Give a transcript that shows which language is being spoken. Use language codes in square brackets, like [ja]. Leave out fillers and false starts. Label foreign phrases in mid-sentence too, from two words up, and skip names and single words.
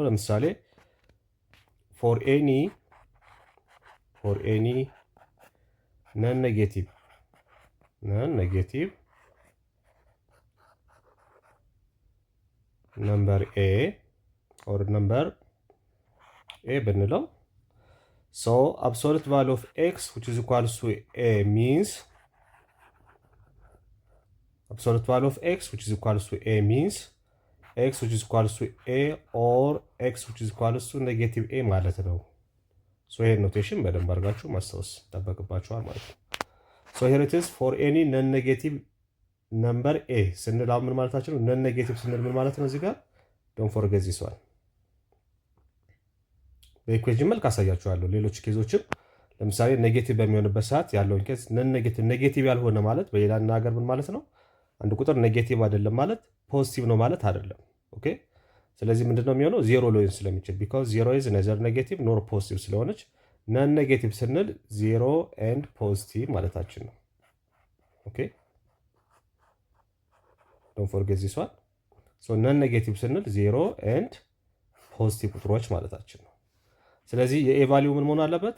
[en] ለምሳሌ for any non negative number a or number a ብንለው absolute value of x which is equals to a means absolute value of x which is equals to a means x which is equals to a or x which is equals to negative a [am] ማለት ነው። ይሄን ኖቴሽን በደንብ አድርጋችሁ ማስታወስ ተጠበቅባችኋል ማለት ነው። [en] here it is for any non negative number a [am] ስንል ምን ማለታችን ነው? non negative ስንል ምን ማለት ነው? እዚህ ጋር [en] don't forget this one [am] በኢኩዌዥን መልክ አሳያችኋለሁ። ሌሎች ኬዞችም ለምሳሌ ኔጌቲቭ በሚሆንበት ሰዓት ያለውን ኬዝ ኔጌቲቭ ያልሆነ ማለት በሌላ አነጋገር ምን ማለት ነው? አንድ ቁጥር ኔጌቲቭ አይደለም ማለት ፖዚቲቭ ነው ማለት አይደለም። ኦኬ ስለዚህ ምንድነው የሚሆነው? ዜሮ ሊሆን ስለሚችል [en] because zero is neither negative nor positive [am] ስለሆነች [en] non negative [am] ስንል [en] zero and positive [am] ማለታችን ነው። [en] okay don't forget this one. so non negative [am] ስንል [en] 0 and positive [am] ቁጥሮች ማለታችን ነው። ስለዚህ የኤ ቫሊዩ ምን መሆን አለበት?